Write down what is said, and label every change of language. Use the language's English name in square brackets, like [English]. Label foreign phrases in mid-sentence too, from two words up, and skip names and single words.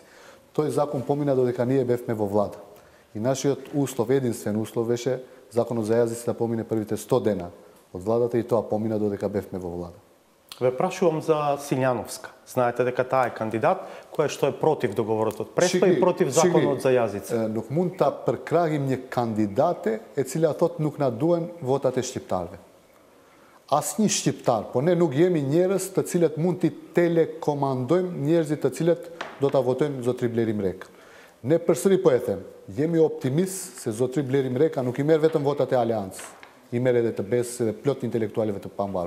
[Macedonian] Тој закон помина додека ние бевме во влада. И нашиот услов, единствен услов беше законот за јазици да помине првите 100 дена од владата и тоа помина додека бевме во влада. Ве прашувам за Силјановска. Знаете дека таа е кандидат која што е против договорот од Преспа и против законот за јазици. [Albanian] Nuk mund ta përkrahim një kandidate e cila thot nuk na duhen votat e shqiptarëve. Asnjë shqiptar, po ne nuk jemi njerëz të cilët mund t'i telekomandojmë njerëzit të cilët do ta votojnë zotri Bler Imreka. Ne përsëri po e them, jemi optimist se zotri Bler Imreka nuk i merr vetëm votat e Aleancës, i merr edhe të BES dhe plot intelektualëve të pambarur.